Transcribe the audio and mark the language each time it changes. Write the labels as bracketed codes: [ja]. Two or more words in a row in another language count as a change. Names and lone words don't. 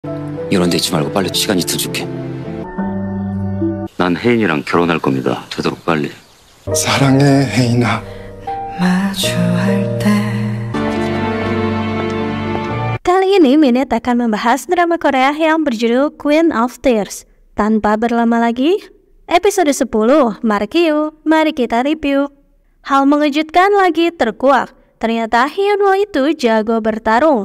[ko] 이런 데 있지 말고 빨리 시간 이틀 줄게. 난 혜인이랑 결혼할 겁니다. 되도록 빨리. 사랑해, 혜인아. 마주할 때 [id] Kali ini Minute akan membahas drama Korea yang berjudul Queen of Tears. Tanpa berlama lagi, episode 10, mari kita review. Hal mengejutkan lagi terkuak. Ternyata Hyunwoo itu jago bertarung.